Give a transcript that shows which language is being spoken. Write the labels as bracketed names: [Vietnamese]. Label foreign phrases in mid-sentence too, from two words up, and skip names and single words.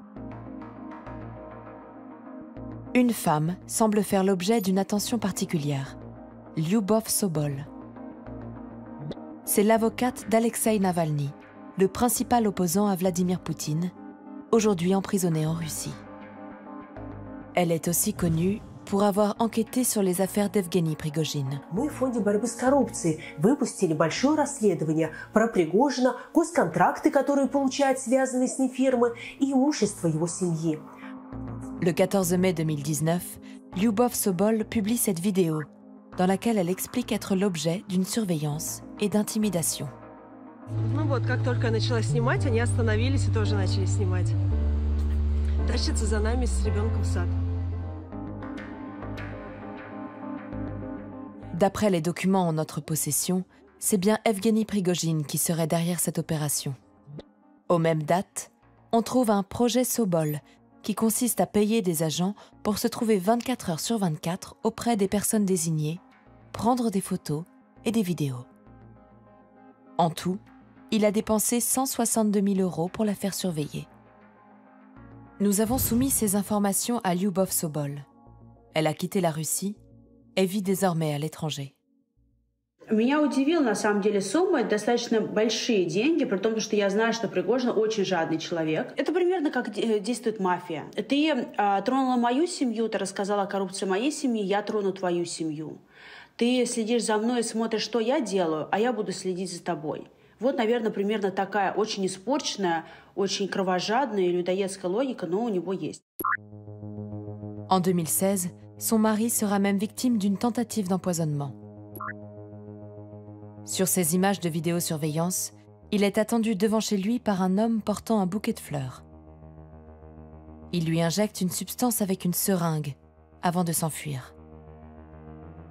[French] Une femme semble faire l'objet d'une attention particulière, Lyubov Sobol. C'est l'avocate d'Alexeï Navalny, le principal opposant à Vladimir Poutine, aujourd'hui emprisonné en Russie. Elle est aussi connue pour avoir enquêté sur les affaires d'Evgeny Prigojine. [Russian] Мы в фонде борьбы с коррупцией выпустили большое расследование про Пригожина, госконтракты, которые получают связанные с ним фирмы, и имущество его семьи. [French] Le 14 mai 2019, Lyubov Sobol publie cette vidéo dans laquelle elle explique être l'objet d'une surveillance et d'intimidation. [Russian] Ну вот, как только я начала снимать, они остановились и тоже начали снимать. Тащатся за нами с ребенком в сад. [French] D'après les documents en notre possession, c'est bien Evgeny Prigojine qui serait derrière cette opération. Aux mêmes dates, on trouve un projet Sobol qui consiste à payer des agents pour se trouver 24 heures sur 24 auprès des personnes désignées, prendre des photos et des vidéos. En tout, il a dépensé 162 000 € pour la faire surveiller. Nous avons soumis ces informations à Lyubov Sobol. Elle a quitté la Russie et vit désormais à l'étranger. [Russian] Меня удивило, на самом деле, сумма. Это достаточно большие деньги, при том, что я знаю, что Пригожин очень жадный человек. Это примерно как действует мафия. Ты тронула мою семью, ты рассказала о коррупции моей семьи, я трону твою семью. Ты следишь за мной и смотришь, что я делаю, а я буду следить за тобой. Вот, наверное, примерно такая очень испорченная, очень кровожадная и людоедская логика, но у него есть. [French] En 2016, son mari sera même victime d'une tentative d'empoisonnement. Sur ces images de vidéosurveillance, il est attendu devant chez lui par un homme portant un bouquet de fleurs. Il lui injecte une substance avec une seringue avant de s'enfuir.